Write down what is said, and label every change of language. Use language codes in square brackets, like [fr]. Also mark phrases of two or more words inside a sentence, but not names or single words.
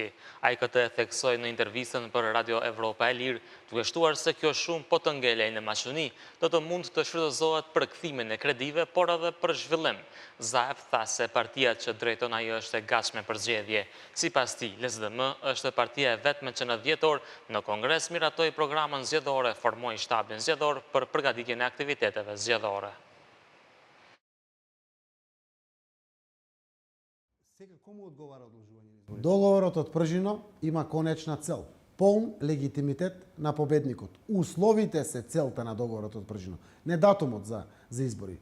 [sq] Ai këtë e theksoi në intervistën për Radio Evropa e Lirë, duke shtuar se kjo shumë po të ngelej në mashëni, do të mund të shfrytëzohet për kthimin e kredive, por edhe për zhvillim. Zaev tha se partia që drejton ai është e gatshme për zgjedhje. Sipas tij, LSDM është partia e vetme që në 10 orë në Kongres miratoi programën zgjedhore, formoi shtabin zgjedhor për përgatitjen e aktiviteteve zgjedhore. [mk] Договорот од Пржино има конечна цел. Полн легитимитет на победникот. Условите се целта на договорот од Пржино. Не датумот за избори.